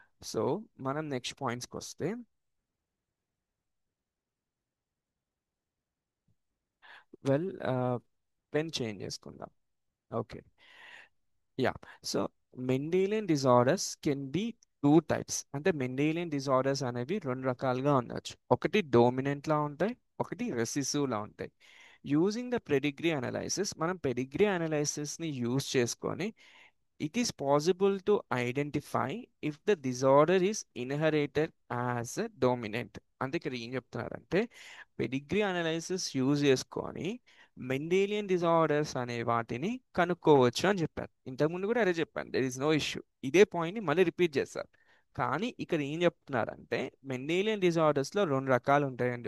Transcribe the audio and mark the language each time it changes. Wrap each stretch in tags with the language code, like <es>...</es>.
<te>So మనం next పాయింట్స్కి వస్తే, well, pen change చేసుకుందాం. Okay. Yeah.</te> <en>So Mendelian disorders can be two types.</en> <te>అంటే Mendelian disorders అనేవి రెండు రకాలుగా ఉండొచ్చు. ఒకటి డోమినెంట్ లా ఉంటాయి, ఒకటి రెసిసివ్ లా ఉంటాయి.</te> <en>using the pedigree analysis,</en> <te>మనం పెడిగ్రీ అనలైసిస్ని యూజ్ చేసుకొని</te> <en>it is possible to identify if the disorder is inherited as a dominant.</en> <te>అంటే ఇక్కడ ఏం చెప్తున్నారంటే పెడిగ్రీ అనాలిసిస్ యూజ్ చేసుకొని మెండేలియన్ డిజార్డర్స్ అనే వాటిని కనుక్కోవచ్చు అని చెప్పారు. ఇంతకుముందు కూడా అదే చెప్పాను,</te> <en>There is no issue.</en> <te>ఇదే పాయింట్ని మళ్ళీ రిపీట్ చేస్తారు. కానీ ఇక్కడ ఏం చెప్తున్నారంటే మెండేలియన్ డిజార్డర్స్లో రెండు రకాలు ఉంటాయండి.</te>